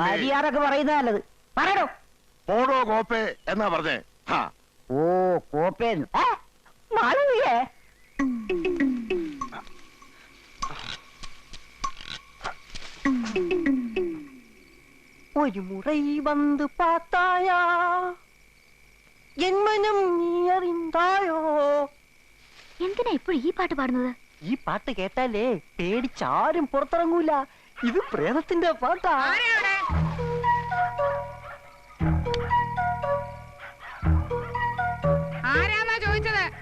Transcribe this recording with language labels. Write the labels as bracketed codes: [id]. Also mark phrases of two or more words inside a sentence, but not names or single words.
[ml] മര്യാദക്ക് പറയുന്നത് നല്ലത്. പറയടോ. ഓടോ കോപ്പേ എന്നാ പറഞ്ഞേ. ഓ കോപ്പേന്ന്. മാളവിയേ. [ta] ഒരു മുறை வந்து பார்த்தாயா என் மனம் நீ அறிந்தாயோ. [ml] എന്തിനാ ഇപ്പോഴും ഈ പാട്ട് പാടുന്നത്? ഈ പാട്ട് കേട്ടാലേ പേടിച്ചാരും പുറത്തിറങ്ങൂല. ഇത് പ്രേതത്തിന്റെ പാട്ടാ. ആരാന്നാ ചോദിച്ചത്?